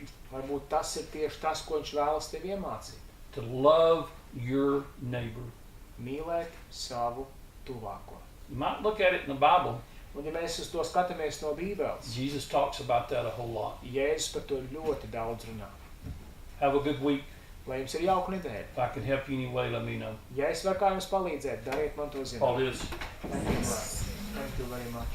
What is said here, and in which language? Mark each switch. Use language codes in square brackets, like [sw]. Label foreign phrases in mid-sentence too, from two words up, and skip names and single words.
[lv] Varbūt tas ir tieši tas, ko viņš vēlas tev iemācīt. [en] To love your neighbor. [lv] Mīlēt savu tuvāko. [en] You might look at it in the Bible. [lv] Un ja mēs uz to skatāmies no Bībeles, [en] Jesus talks about that a whole lot. [lv] Jēzus par to ļoti daudz runā. [en] Have a good week. [lv] Lai jums ir jauka nedēļa. [en] If I can help you in any way, let me know. [lv] Ja es varu kā jums palīdzēt, dariet man to zināt. Paldies. [en] Thank you very much.